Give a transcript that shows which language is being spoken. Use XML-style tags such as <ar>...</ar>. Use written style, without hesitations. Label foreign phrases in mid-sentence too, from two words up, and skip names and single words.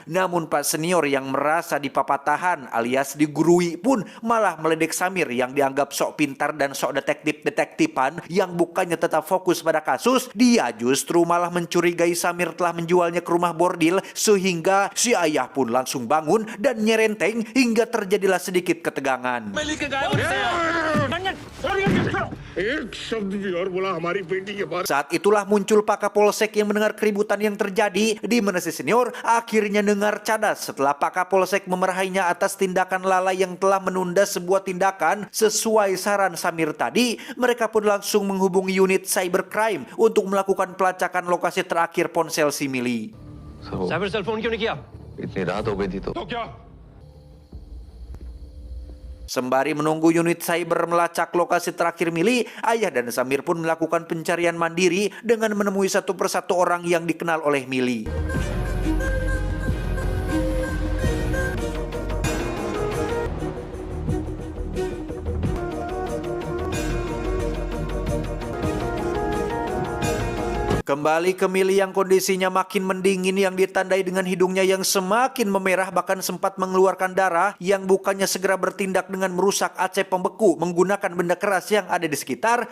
<id>Namun Pak Senior yang merasa dipapatahan alias digurui pun malah meledek Samir yang dianggap sok pintar dan sok detektif-detektifan yang bukannya tetap fokus pada kasus. Dia justru malah mencurigai Samir telah menjualnya ke rumah bordil, sehingga si ayah pun langsung bangun dan nyerenteng hingga terjadilah sedikit ketegangan.</id> <hi>एक शब्द भी और बोला हमारी बेटी के बारे.</hi> <id>Saat itulah muncul Pak Kapolsek yang mendengar keributan yang terjadi, di mana si Senior akhirnya dengar cadas setelah Pak Kapolsek memarahinya atas tindakan lalai yang telah menunda sebuah tindakan sesuai saran Samir tadi. Mereka pun langsung menghubungi unit cybercrime untuk melakukan pelacakan lokasi terakhir ponsel si Mili.</id> <en>cyber cell</en> <hi>फोन क्यों नहीं किया? इतनी रात हो गई थी तो तो क्या?</hi> <id>Sembari menunggu unit cyber melacak lokasi terakhir Mili, ayah dan Samir pun melakukan pencarian mandiri dengan menemui satu persatu orang yang dikenal oleh Mili. Kembali ke Mili yang kondisinya makin mendingin yang ditandai dengan hidungnya yang semakin memerah, bahkan sempat mengeluarkan darah, yang bukannya segera bertindak dengan merusak AC pembeku menggunakan benda keras yang ada di sekitar.</id>